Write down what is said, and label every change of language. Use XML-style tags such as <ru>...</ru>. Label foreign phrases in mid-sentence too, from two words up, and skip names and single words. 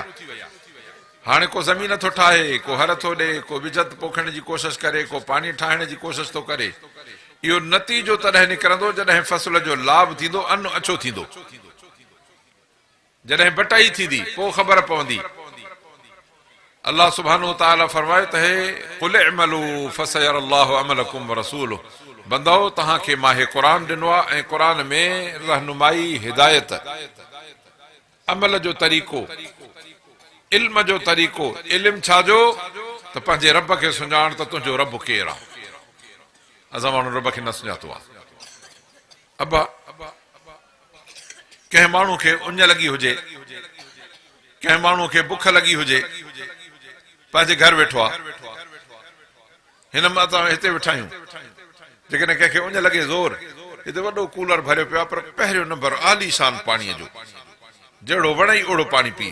<sd>हाणे को ज़मीन थो ठाहे, को हर थो ॾे, को विजत पोखण जी कोशिश करे, को पाणी ठाहिण जी कोशिश थो करे। इहो नतीजो तॾहिं निकिरंदो जॾहिं फसल जो लाभ थींदो, अन्न अछो थींदो, जॾहिं बटाई थींदी, पोइ ख़बर पवंदी। अल्लाह</sd> <ar>سبحانه وتعالى</ar> <sd>फरमाए त हे</sd> <ar>قل اعملوا فسيرى الله عملكم ورسوله,</ar> <sd>बंदो तव्हांखे मां हे क़ुरान ॾिनो आहे ऐं क़ुरान में रहनुमाई, हिदायत, अमल जो तरीक़ो, इल्म जो तरीक़ो। इल्म छाजो? त पंहिंजे रब खे सुञाण त तुंहिंजो रब केरु आहे। असां माण्हू रब खे न सुञातो आहे। अबा कंहिं माण्हू खे उञ लॻी हुजे, कंहिं माण्हू खे बुख लॻी हुजे, पंहिंजे घर वेठो आहे, हिन मां असां हिते वेठा आहियूं, जेकॾहिं कंहिंखे उञ लॻे ज़ोर, हिते वॾो कूलर भरियो पियो आहे, पर पहिरियों नंबर आलीशान पाणीअ जो, जहिड़ो वणई ओड़ो पाणी पी।</sd>